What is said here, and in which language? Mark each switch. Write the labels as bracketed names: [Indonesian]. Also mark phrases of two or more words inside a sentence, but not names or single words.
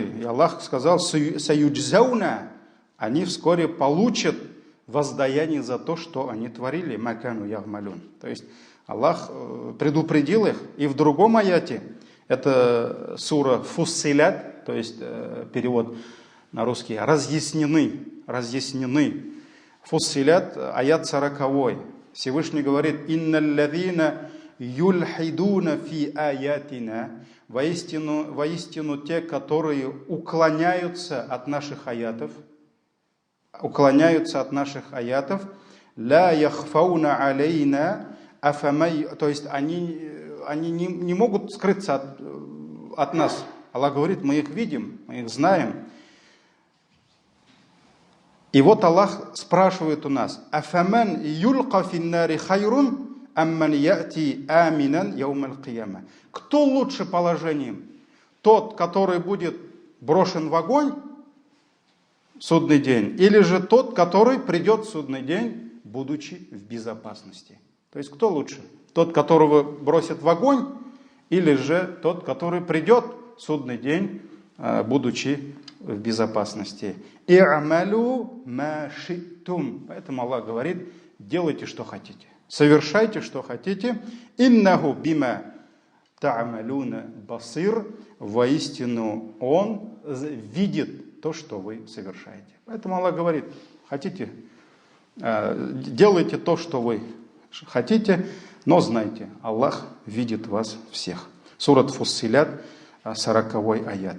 [Russian] И Аллах сказал: «Саюджзауна», они вскоре получат воздаяние за то, что они творили, [Arabic] ما كانوا يعملون. [Russian] То есть Аллах предупредил их. И в другом аяте, это сура Фуссилят, то есть перевод на русский, разъяснены. Фуссилят, аят 40. Всевышний говорит: [Arabic] «إن الذين يلحدون في آياتنا». [Russian] Воистину те, которые уклоняются от наших аятов, [Arabic] لا يخفون علينا أفمن, [Russian] то есть они не могут скрыться от нас. Аллах говорит: мы их видим, мы их знаем. И вот Аллах спрашивает у нас: [Arabic] أفمن يلقى في النار خير أم من يأتي آمنا يوم القيامة. [Russian] Кто лучше положением? Тот, который будет брошен в огонь в судный день, или же тот, который придет в судный день, будучи в безопасности? То есть кто лучше? Тот, которого бросят в огонь, или же тот, который придет в судный день, будучи в безопасности? [Arabic] اعملوا ما شئتم. [Russian] Поэтому Аллах говорит: делайте, что хотите, совершайте, что хотите. [Arabic] إنه بما تعملون بصير. [Russian] Воистину Он видит то, что вы совершаете. Поэтому Аллах говорит: хотите, делайте то, что вы хотите, но знайте, Аллах видит вас всех. Сурат Фуссилят, 40 аят.